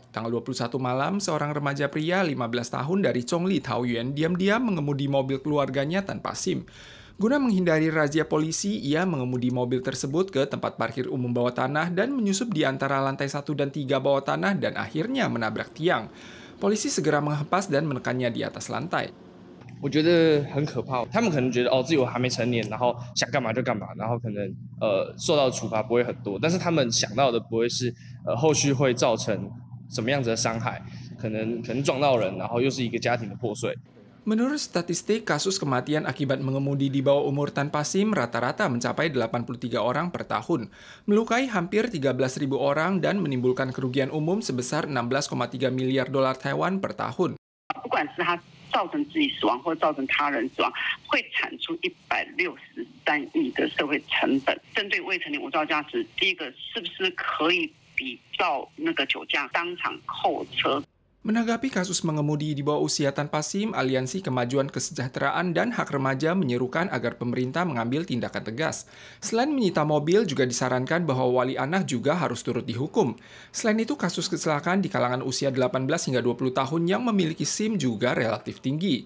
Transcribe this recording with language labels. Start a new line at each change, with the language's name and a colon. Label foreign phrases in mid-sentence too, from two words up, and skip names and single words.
Indonesian: Tanggal 21 malam, seorang remaja pria 15 tahun dari Chongli, Taoyuan, diam-diam mengemudi mobil keluarganya tanpa SIM. Guna menghindari razia polisi, ia mengemudi mobil tersebut ke tempat parkir umum bawah tanah dan menyusup di antara lantai 1 dan 3 bawah tanah dan akhirnya menabrak tiang. Polisi segera menghempas dan menekannya di atas lantai.
Chinese: 我觉得很可怕，他们可能觉得自己还没成年，然后想干嘛就干嘛，然后可能受到的处罚不会很多，但是他们想到的不会是后续会造成什么样子的伤害，可能撞到人，然后又是一个家庭的破碎。
Indonesian: Menurut statistik, kasus kematian akibat mengemudi di bawah umur tanpa SIM rata-rata mencapai 83 orang per tahun, melukai hampir 13.000 orang dan menimbulkan kerugian umum sebesar 16,3 miliar dolar Taiwan per tahun.
Chinese: 不管是他造成自己死亡或造成他人死亡，会产出163亿的社会成本。针对未成年无照驾驶，第一个是不是可以比照那个酒驾当场扣车？
Indonesian: Menanggapi kasus mengemudi di bawah usia tanpa SIM, Aliansi Kemajuan Kesejahteraan dan Hak Remaja menyerukan agar pemerintah mengambil tindakan tegas. Selain menyita mobil, juga disarankan bahwa wali anak juga harus turut dihukum. Selain itu, kasus kecelakaan di kalangan usia 18 hingga 20 tahun yang memiliki SIM juga relatif tinggi.